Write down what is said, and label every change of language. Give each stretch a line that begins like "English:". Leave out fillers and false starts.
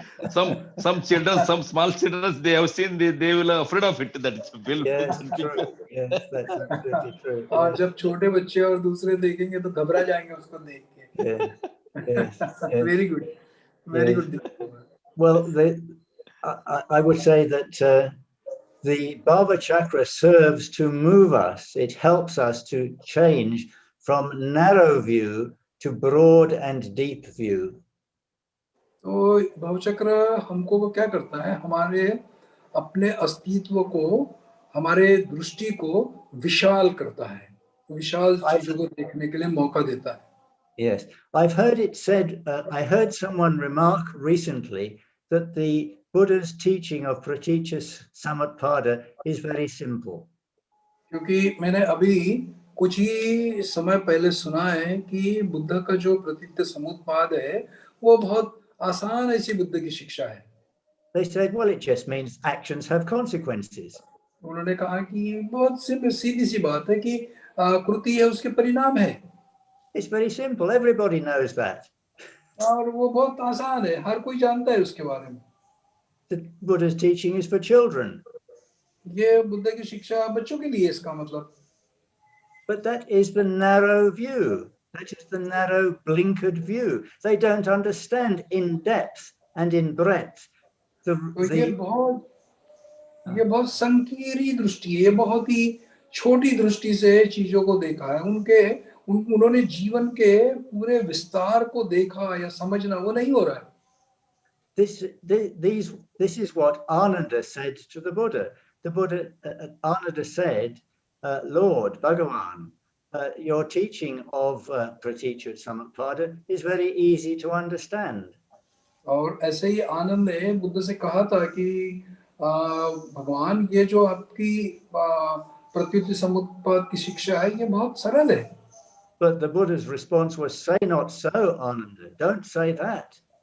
English: Some children, some small children, they have seen, they will afraid of it. That it's Yes, true. Yes, that's absolutely true.
Hindi: और जब छोटे बच्चे और दूसरे देखेंगे तो घबरा जाएंगे उसको देख के.
English: Yes. Very good. Very good. Well, I would say that the bhāvacakra serves to move us. It helps us to change from narrow view to broad and deep view.
Hindi: तो भावचक्र हमको क्या करता है, हमारे अपने अस्तित्व को, हमारे दृष्टि को विशाल करता है, विशाल चीजों को देखने के लिए मौका देता है.
English: Yes, I've heard it said, I heard someone remark recently that the Buddha's teaching of 𝗏𝗏𝗃 is very simple.
Hindi: क्योंकि मैंने अभी कुछ ही समय पहले सुना है कि बुद्ध का जो 𝗏𝗏𝗃 है वो बहुत आसान ऐसी बुद्ध की शिक्षा है.
English: They said, well, it just means actions have consequences.
Hindi: उन्होंने कहा कि बहुत सीधी सी बात है कि कृति है उसके परिणाम है.
English: It's very simple, everybody knows that.
Hindi: और वो बहुत आसान है, हर कोई जानता है उसके बारे में.
English: The Buddha's teaching is for children.
Hindi: ये बुद्ध की शिक्षा बच्चों के लिए, इसका मतलब.
English: But that is the narrow view. That is the narrow blinkered view. They don't understand in depth and in breadth.
Hindi: ये बहुत संकीर्ण दृष्टि है, ये बहुत ही छोटी दृष्टि से चीजों को देखा है. उन्होंने जीवन के पूरे विस्तार को देखा या समझना वो नहीं हो रहा है.
English: This is what Ananda said to the Buddha. The Buddha, Ananda said, Lord, Bhagavan, your teaching of 𝗏𝗏𝗃 is very easy to understand.
Hindi: और ऐसे ही आनंद ने बुद्ध से कहा था कि भगवान, ये जो आपकी 𝗏𝗏𝗃 की शिक्षा है ये बहुत सरल है.
English: But the Buddha's response was, say not so, Ananda, don't say that.